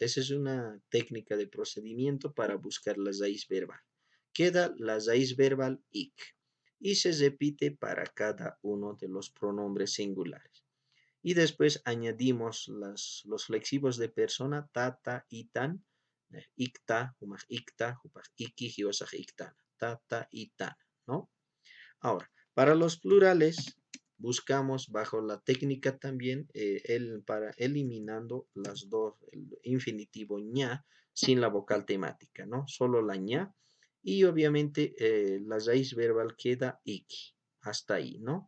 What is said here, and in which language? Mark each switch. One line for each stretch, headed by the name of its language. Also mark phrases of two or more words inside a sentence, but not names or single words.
Spanish: Esa es una técnica de procedimiento para buscar la raíz verbal. Queda la raíz verbal ik y se repite para cada uno de los pronombres singulares. Y después añadimos los flexivos de persona, tata y tan,
Aymara: ikta, humaj ikta, humaj iki, hiosaj iktana, tata y tan, ¿no?
Spanish: Ahora, para los plurales, buscamos bajo la técnica también para eliminando las dos, el infinitivo ña sin la vocal temática, ¿no? Solo la ña y obviamente la raíz verbal queda iki, hasta ahí, ¿no?